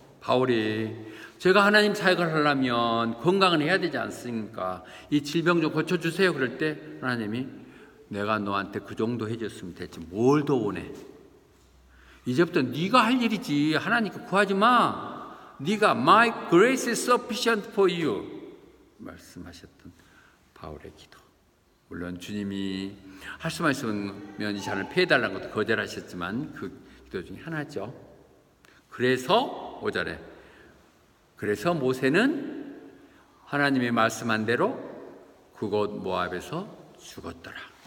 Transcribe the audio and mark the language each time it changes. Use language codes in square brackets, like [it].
[ko] 바울이 제가 하나님 사역을 하려면 건강은 해야 되지 않습니까? 이 질병 좀 고쳐주세요. 그럴 때 하나님이 내가 너한테 그 정도 해줬으면 됐지 뭘 더 원해? 이제부터 네가 할 일이지 하나님께 구하지 마. 네가 [en] My grace is sufficient for you [ko] 말씀하셨던 바울의 기도. 물론 주님이 할 수만 있으면 이 잔을 피해달라는 것도 거절하셨지만 그 기도 중에 하나죠. 그래서 5절에 그래서 모세는 하나님의 말씀한 대로 그곳 모압에서 죽었더라.